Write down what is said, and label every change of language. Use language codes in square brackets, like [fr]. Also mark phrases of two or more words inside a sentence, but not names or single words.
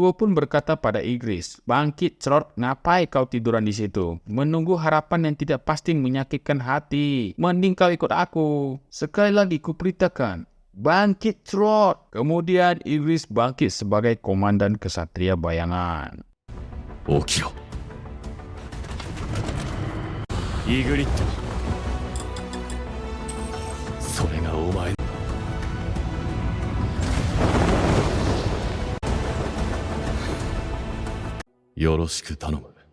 [id] Jinwoo pun berkata pada Igris, Bangkit cerot, ngapai kau tiduran di situ? Menunggu harapan yang tidak pasti menyakitkan hati. Mending kau ikut aku. Sekali lagi kuperintahkan, bangkit cerot. Kemudian Iblis bangkit sebagai komandan kesatria bayangan. [ja] 起きろ。イグリッド。それがお前。よろしく頼む。